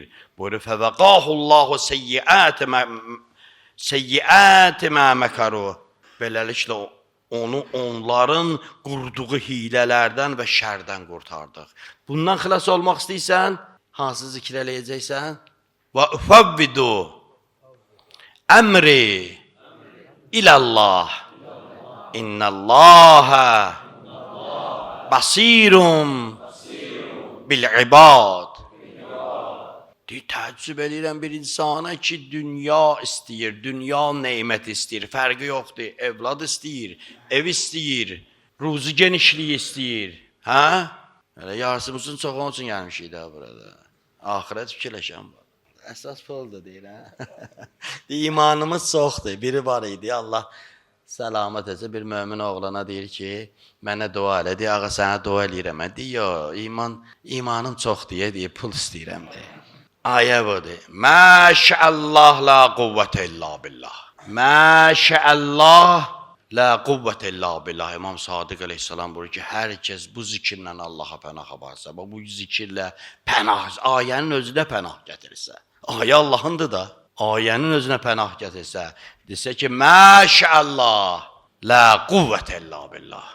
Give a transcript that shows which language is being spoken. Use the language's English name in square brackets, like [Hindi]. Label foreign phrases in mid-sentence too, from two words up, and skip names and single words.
[Arabic] Buyurur, فوقاه الله سيئات ما مكروا. [Azerbaijani] Beləliklə onu onların qurduğu hilələrdən və şərdən qurtardıq. Bundan xilas olmaq istəyirsən, hansı zikr eləyəcəksən? [Arabic] وأفوض أمري إلى الله إن الله بصير بالعباد. [Azerbaijani] Təəccüb edirəm bir insana ki, dünya istəyir, dünya neymət istəyir, fərqi yoxdur, evlad istəyir, ev istəyir, ruzi genişliyi istəyir. Elə yarısımızın çox onun üçün gəlmişik də burada. Ahirət fikirləşən var. Əsas puldur deyir, İmanımız çoxdur. Biri var idi, Allah səlamət etsə, bir mömin oğlana deyir ki, mənə dua elə, deyir, ağa sənə dua eləyirəm. Deyir, imanım çoxdur, deyir, pul istəyirəm, deyir. Ayə budur. [Arabic] ما شاء الله لا قوة إلا بالله. ما شاء الله لا قوة إلا بالله. [Azerbaijani] İmam Sadiq əleyhissalam buyurur ki, hər kəs bu zikirlə Allaha pənah aparsa, bu zikirlə pənah, ayənin özünə pənah gətirirsə, ayə Allahındır da, ayənin özünə pənah gətirsə, desə ki, [Arabic] ما شاء الله لا قوة إلا بالله.